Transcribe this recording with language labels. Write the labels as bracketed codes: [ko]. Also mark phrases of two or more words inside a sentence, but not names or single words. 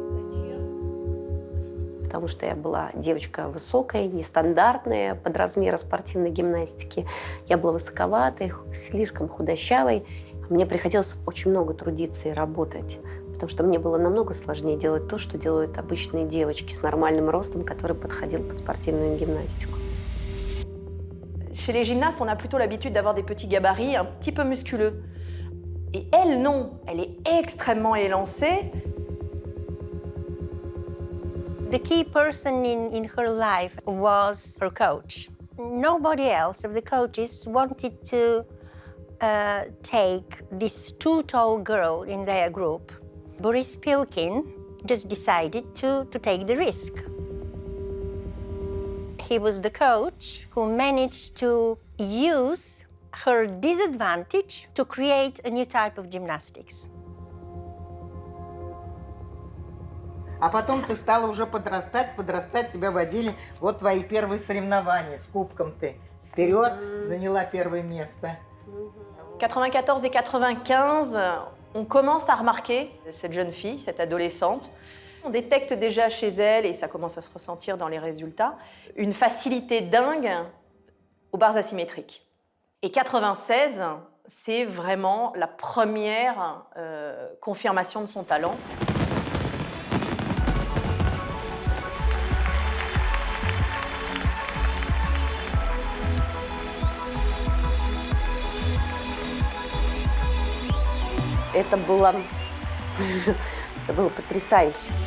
[ru] Потому что я была девочка высокая, нестандартная под размеры спортивной гимнастики. Я была высоковатой, слишком худощавой. Мне приходилось очень много трудиться и работать. Потому что мне было намного сложнее делать то, что делают обычные девочки с нормальным ростом, который подходил под спортивную гимнастику. [fr] Chez les gymnastes, on a plutôt l'habitude d'avoir des petits gabarits un petit peu musculeux. Et elle, non. Elle est extrêmement élancée. [en] The key person in her life was her coach. Nobody else of the coaches wanted to take this too tall girl in their group. Boris Pilkin just decided to take the risk. He was the coach who managed to use her disadvantage to create a new type of gymnastics. [ru] А потом ты стала уже подрастать, тебя водили. Вот твои первые соревнования с кубком ты. Вперед, заняла первое место. [fr] 94 et 95, on commence à remarquer cette jeune fille, cette adolescente. On détecte déjà chez elle, et ça commence à se ressentir dans les résultats, une facilité dingue aux barres asymétriques. Et 96, c'est vraiment la première confirmation de son talent. [ru] Это было потрясающе.